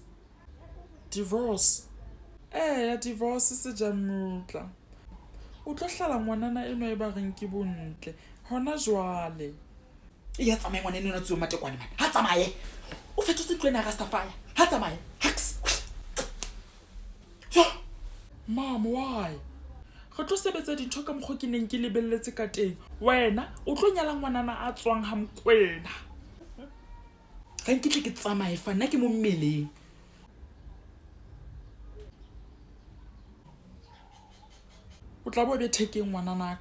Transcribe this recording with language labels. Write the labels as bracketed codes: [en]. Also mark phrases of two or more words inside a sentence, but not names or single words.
[st] Divorce? Ya divorce Sejamotla. O tlo hlala ngwanana eno e ba reng ke bontle hona jwale. Ya tsamaye ngwana eno na tseo matekwane man. Ha tsamaye. O fetotse tlwena Rastafari. Ha tsamaye. [en] Hacks. Mom, why? [st] Re tlo sebetsa dintho ka mokgo ke neng ke lebelletse ka teng. Wena o tlo nyala ngwanana a tswang ha Mokwena. Ga nkitle ke tsamaye fa nna ke mo mmeleng. O tla bo be thekeng ngwananaka.